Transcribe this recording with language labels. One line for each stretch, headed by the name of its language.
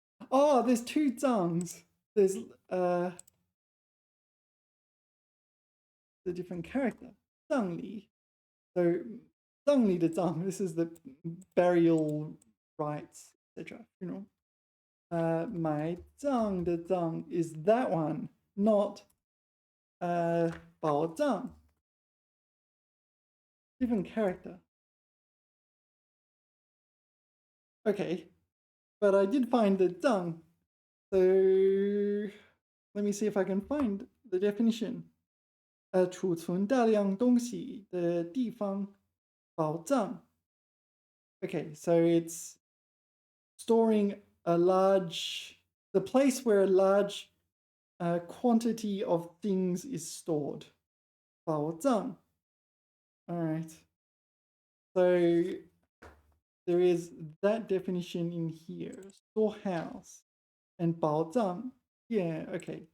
English: Oh, there's two zangs. There's the different character. Zangli. So zangli de zang. This is the burial rites, etc. Funeral. My zang de zang is that one, not bao zang. Different character. Okay, but I did find the zang. So let me see if I can find the definition.
Chinese: 储存大量东西的地方，宝藏.
English: Okay, so it's storing the place where a large quantity of things is stored. 宝藏.All right. So there is that definition in here, storehouse, and 宝藏. Yeah, okay.